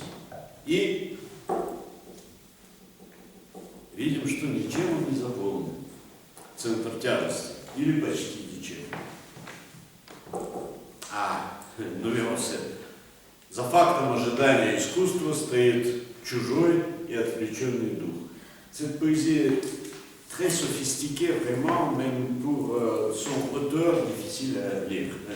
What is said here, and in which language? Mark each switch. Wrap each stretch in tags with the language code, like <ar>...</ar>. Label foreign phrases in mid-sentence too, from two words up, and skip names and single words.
<ru>И видим, что ничем он не заполнен. Центр тяжести. Или почти ничем. Номер 7. За фактом ожидания искусства стоит чужой и отвлеченный дух.</ru> <fr>Cette poésie est très sophistiquée, vraiment, même pour son auteur, difficile à lire.</fr>